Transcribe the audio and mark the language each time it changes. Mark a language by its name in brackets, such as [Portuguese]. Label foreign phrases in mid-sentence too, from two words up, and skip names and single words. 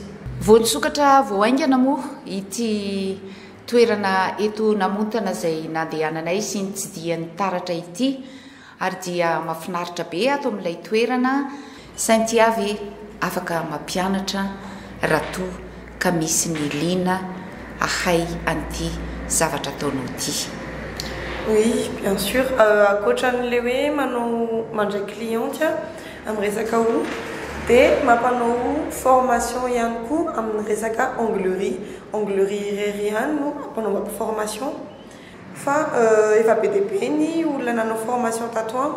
[Malagasy] Vao nisokatra vao aingana moa ity toerana eto Namontana izay nandehananay sy nitsidihan'ny taratra ity ary dia mahafinaritra be ato amin'ilay toerana. Saintia ve afaka mampianatra raha toa ka misy ny liana ahay an'ity zavatra ataonao ity? [French] Oui, bien sûr. [Malagasy] Ankoatran'ilay hoe manao mandray cliente amin'ny resaka hoho dia mampanao formation ihany koa amin'ny resaka onglerie irery ihany no ampanao formation fa efa be dia be ny olona nanao formation tato amiko.